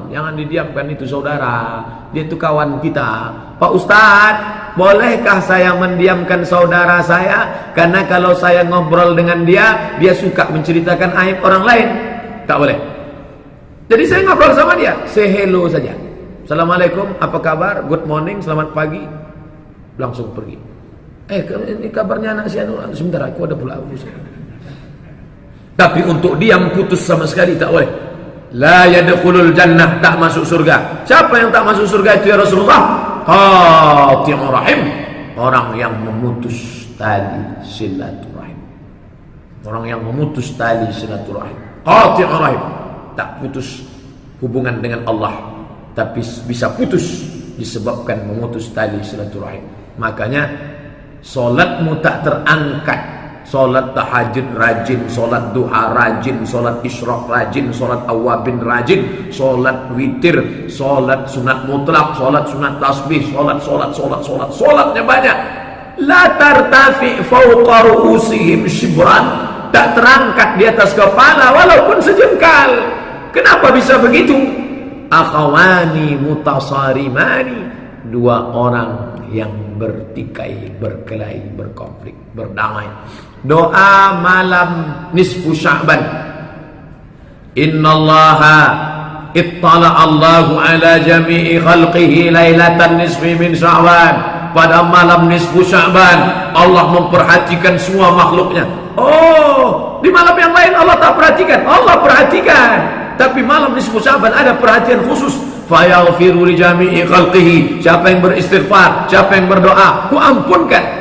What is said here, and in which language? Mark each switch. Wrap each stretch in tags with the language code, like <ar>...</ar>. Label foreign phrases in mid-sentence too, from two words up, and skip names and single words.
<id>Jangan didiamkan itu saudara, dia itu kawan kita. Pak Ustadz, bolehkah saya mendiamkan saudara saya? Karena kalau saya ngobrol dengan dia, dia suka menceritakan aib orang lain. Tak boleh. Jadi saya ngobrol sama dia,</id> <en>say hello</en> <id>saja. Assalamualaikum, apa kabar?</id> <en>Good morning,</en> <id>selamat pagi. Langsung pergi. Ini kabarnya anak si anu, sebentar aku ada pula urusan. Tapi untuk diam putus sama sekali tak boleh.</id> <ar>لا يدخل الجنة,</ar> <id>tak masuk surga. Siapa yang tak masuk surga itu</id> <ar>يا رسول الله? قاطع الرحم,</ar> <id>orang yang memutus tali silaturahim. Orang yang memutus tali silaturahim.</id> <ar>قاطع الرحم,</ar> <id>tak putus hubungan dengan Allah, tapi bisa putus disebabkan memutus tali silaturahim. Makanya solatmu tak terangkat. Solat tahajud rajin, solat duha rajin, solat isyraq rajin, solat awabin rajin, solat witir, solat sunat mutlak, solat sunat tasbih, solatnya banyak.</id> <ar>لا ترتفع فوق رؤوسهم شبرا,</ar> <id>tak terangkat di atas kepala walaupun sejengkal. Kenapa bisa begitu?</id> <ar>أخوان متصارمان,</ar> <id>2 orang yang bertikai, berkelahi, berkonflik, berdamai. Doa malam nisfu Sya'ban.</id> <ar>إن الله اطلع الله على جميع خلقه ليلة النصف من شعبان.</ar> <id>Pada malam nisfu Sya'ban Allah memperhatikan semua makhluknya. Oh, di malam yang lain Allah tak perhatikan? Allah perhatikan. Tapi malam nisfu Sya'ban ada perhatian khusus.</id> <ar>فيغفر لجميع خلقه.</ar> <id>Siapa yang beristighfar, siapa yang berdoa, ku ampunkan.</id>